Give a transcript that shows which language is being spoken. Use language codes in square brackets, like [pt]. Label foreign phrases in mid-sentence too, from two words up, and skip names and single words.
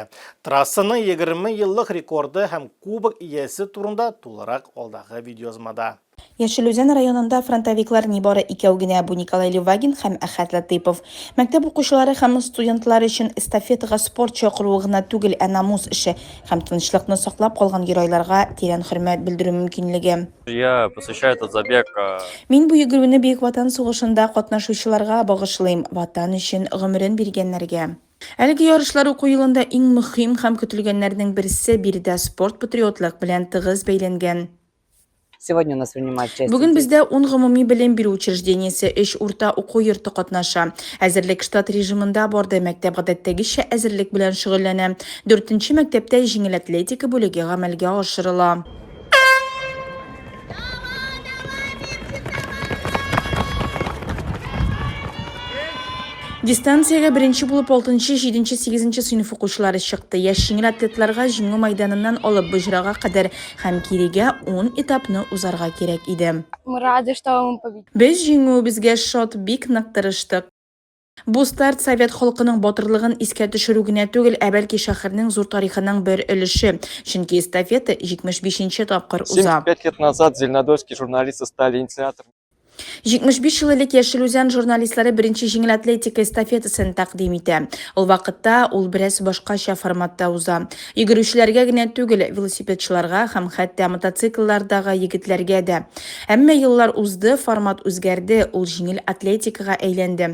[tt] Трассаның 20 еллык рекорды һәм кубок иясе турында тулырак алдагы видеозмада. Яшел Үзән районында фронтовиклар нибары икәү генә, бу Николай Левагин һәм Әхәт Латыйпов. Мәктәп укучылары һәм студентлар өчен эстафетага спорт чакыруы гына түгел, ә намус эше һәм тынычлыкны саклап калган геройларга тирән хөрмәт белдерү мөмкинлеге. [ru] Я посвящаю этот забег. [tt] Мин бу йөгерүне Бөек Ватан сугышында катнашучыларга багышлыйм, ватан өчен гомерен биргәннәргә. Әлеге ярышлар уку елында иң мөһим һәм көтелгәннәрнең берсе биредә спорт патриотлык белән тыгыз бәйләнгән. [ru] Сегодня у нас принимает участие. [tt] Бүген бездә 10 гомуми белем бирү учреждениесе, 3 урта уку йорты катнаша. Әзерлек штат режимында барды, мәктәп гадәттәгечә әзерлек белән шөгыльләнә. 4нче мәктәптә җиңел атлетика бүлеге гамәлгә ашырыла. Дистанциягә беренче булып 6нчы, 7нче, 8нче сыйныф укучылары чыкты. Яшь җиңел атлетларга җиңү мәйданыннан алып Быжрага кадәр һәм кирегә 10 этапны узарга кирәк иде. [ru] Мы рады, что мы победили. [tt] Без җиңүебезгә шат, бик нык тырыштык. Бу старт Совет халкының батырлыгын искә төшерү генә түгел, ә бәлки шәһәрнең зур тарихының бер өлеше. Чөнки эстафета 75нче тапкыр уза. [ru] 75 лет назад зеленодольские журналисты стали инициаторами. [tt] 75 ел элек Яшел Үзән журналистлары беренче җиңел атлетика эстафетасын тәкъдим итә. Ул вакытта ул бераз башкача форматта уза. Йөгерүчеләргә генә түгел, велосипедчыларга һәм хәтта мотоцикллардагы егетләргә дә. Әмма еллар узды, формат үзгәрде, ул җиңел атлетикага әйләнде.